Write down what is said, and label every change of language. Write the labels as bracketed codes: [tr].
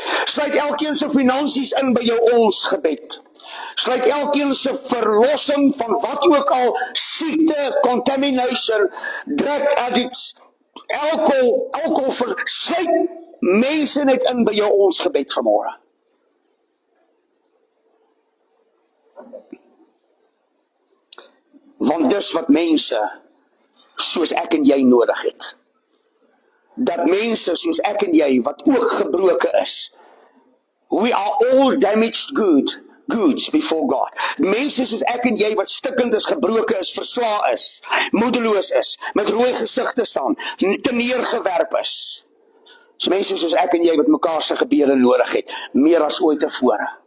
[af] Sluit elkeen se finansies in by jou ons gebed. Sluit elkeen se verlossing van wat ook al, siekte, contamination, drug addicts, alcohol, sluit mense net in by jou ons gebed vanmôre. Want dis wat mense soos ek en jy nodig het. Dat mense soos ek en jy wat ook gebroke is. [en] We are all damaged goods before God. [af] Mense soos ek en jy wat stikkend is, gebroke is, versla is, moedeloos is, met rooi gesigte staan, te neergewerp is. Dis mense soos ek en jy wat mekaar se gebede nodig het, meer as ooit tevore.